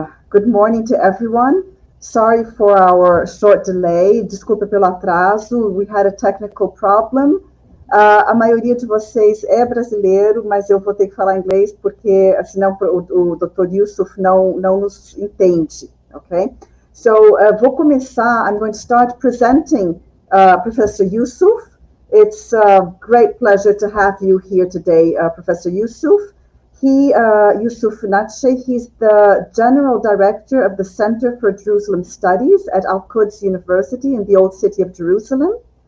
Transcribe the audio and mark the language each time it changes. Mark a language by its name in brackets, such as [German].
[English] Good morning to everyone. Sorry for our short delay. [Portuguese] Desculpa pelo atraso. [English] We had a technical problem. [Portuguese] A maioria de vocês é brasileiro, mas eu vou ter que falar inglês porque senão o Dr. Yusuf não nos entende, ok? So, vou começar. [English] I'm going to start presenting Professor Yusuf. It's a great pleasure to have you here today, Professor Yusuf. Yusuf Natshe, he's the General Director of the Center for Jerusalem Studies at Al-Quds University in the Old City of Jerusalem.